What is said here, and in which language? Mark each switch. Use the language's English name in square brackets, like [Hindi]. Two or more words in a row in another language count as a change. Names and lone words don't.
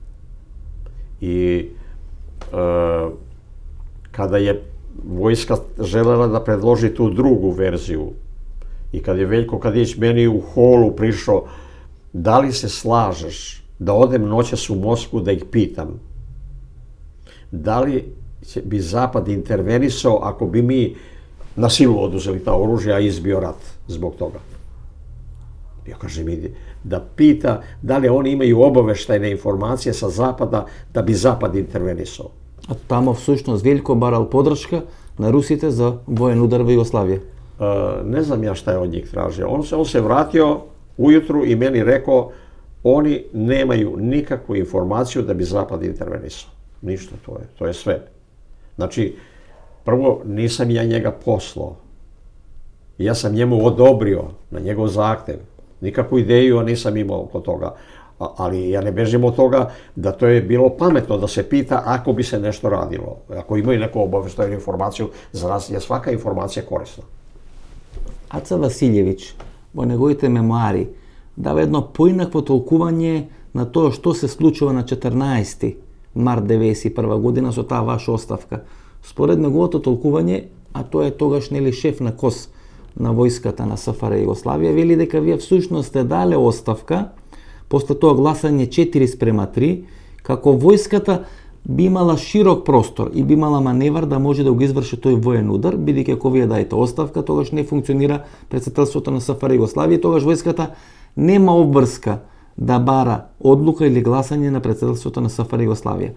[Serbian] i kada je vojska želela da predloži tu drugu verziju i kad je Veljko Kadijević meni u holu prišao da li se slažeš da odem noćas u Moskvu da ih pitam da li bi Zapad intervenisao ako bi mi na silu oduzeli ta oružja i izbio rat zbog toga. Ja kažem da pita da li oni imaju obaveštajne informacije sa Zapada da bi Zapad intervenisao. [Macedonian] А тамо всушност Велко барал подршка на русите за воен удар во Југославија. [Serbian] Ne znam ja šta je od njih tražio. On se vratio ujutru i meni rekao oni nemaju nikakvu informaciju da bi Zapad intervenisao. Ništa, to je sve. Znači, prvo nisam ja njega poslao. Ja sam njemu odobrio na njegov zahtev. Nikakvu ideju nisam imao oko toga. Ali ja ne bežim od toga da to je bilo pametno da se pita ako bi se nešto radilo. Ako imaju neku obaveštajnu informaciju, za nas je svaka informacija korisna. [Macedonian] Аца Василјевич во неговите мемуари дава едно поинакво толкување на тоа што се случува на 14 март 1991 година со таа ваша оставка. Според неговото толкување, а тоа е тогаш нели шеф на КОС на војската на СФР Југославија, вели дека вие всушност сте дале оставка после тоа гласање 4:3, како војската би имала широк простор и би имала маневар да може да го изврши тој воен удар, бидејќи ако вие дајте оставка, тогаш не функционира председателството на СФР Југославија, тогаш војската нема обврска да бара одлука или гласање на председателството на СФР Југославија.